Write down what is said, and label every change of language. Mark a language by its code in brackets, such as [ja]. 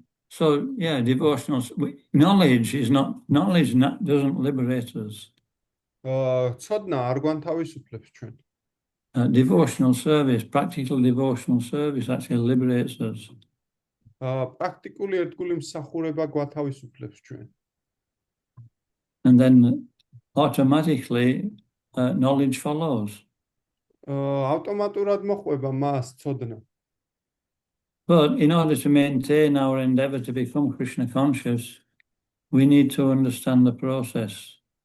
[en] So yeah, devotional knowledge doesn't liberate us. [ka] ცოდნა არ გვანთავისუფლებს ჩვენ. [en] Devotional service, practical devotional service actually liberates us. [ka] პრაქტიკული ერთგული მსახურება გვათავისუფლებს ჩვენ. [en] And then automatically knowledge follows. [ka] ავტომატურად მოხვება მას ცოდნა. [en] But in order to maintain our endeavor to become Krishna conscious, we need to understand the process.